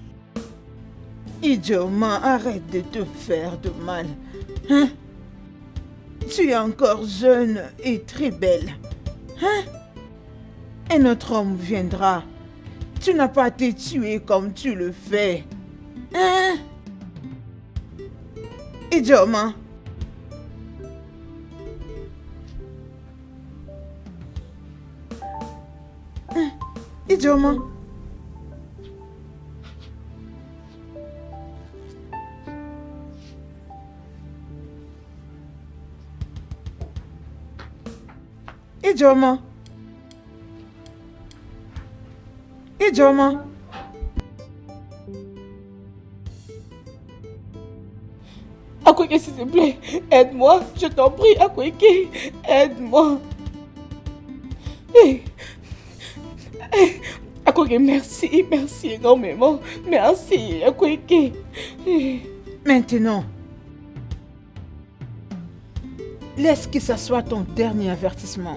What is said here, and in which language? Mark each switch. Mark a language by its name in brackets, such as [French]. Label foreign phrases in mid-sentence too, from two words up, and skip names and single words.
[French] Ijeoma, arrête de te faire de mal. Hein? Tu es encore jeune et très belle. Hein? Un autre homme viendra. Tu n'as pas à te tuer comme tu le fais. Hein? Ijeoma. Ijeoma. Ijeoma. Ijeoma. Akweke, s'il te plaît, aide-moi. Je t'en prie, Akweke, aide-moi. Akweke, merci, merci énormément. Merci, Akweke. Maintenant, laisse que ça soit ton dernier avertissement.